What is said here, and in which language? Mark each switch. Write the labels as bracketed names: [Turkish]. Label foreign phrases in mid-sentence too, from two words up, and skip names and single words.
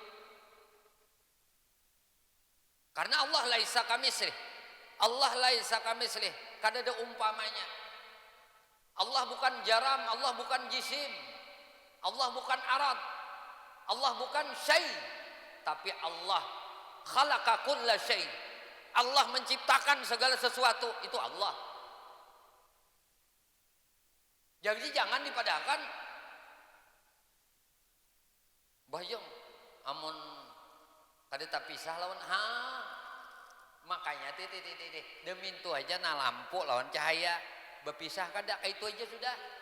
[Arabic] Karena Allah laisa kamislih. Allah laisa kamislih. [Banjar] Kada ada umpamanya. Allah bukan jaram, Allah bukan jisim. Allah bukan arad. Allah bukan syai. [Arabic] Tapi Allah khalaqa kulla syai. [Banjar] Allah menciptakan segala sesuatu, itu Allah. Jadi jangan dipadahkan bayang amun kada tapisah lawan makanya demi itu aja na lampu lawan cahaya berpisah kada itu aja sudah.